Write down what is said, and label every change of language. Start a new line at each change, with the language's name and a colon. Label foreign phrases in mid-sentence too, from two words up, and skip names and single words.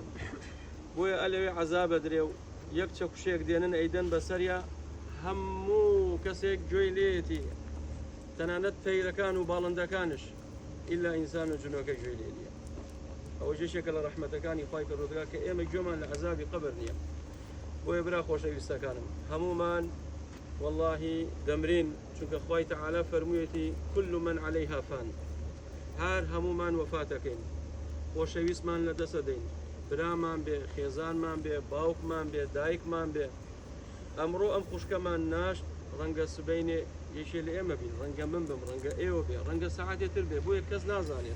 Central Kurdish: بۆیە ئەلەوێ عەزابە درێ و یەک چەکوشێک دێنن ئەیدەن بەسەریا، هەموو کەسێک گوێی لێتی، تەنانەت پەیرەکان و باڵندەکانش، ئیلا ئینسان و جنۆکە گوێی لێ نییە. ئەوە ژێشێکە لە ڕەحمەتەکانی خوای پەروەردگار کە ئێمە گوێمان لە عەزابی قەبر نییە. بۆیە برا خۆشەویستەکانم، هەمومان واللهی دەمرین، چونکە خوای تەعالی فەرموویەتی
Arabic: كل من عليها فان،
Central Kurdish: هەر هەمومان وەفاتەکەین، خۆشەویستمان لە دەسە دەین، برامان بێ، خێزانمان بێ، باوکمان بێ، دایکمان بێ. ئەمڕۆ ئەم خوشکەمان ناشت، ڕەنگە سبەینێ یەکێ لە ئێمە بین، ڕەنگە من بم، ڕەنگە ئێوە بێ، ڕەنگە سەعاتێتر بێ، بۆیە کەس نازانێت.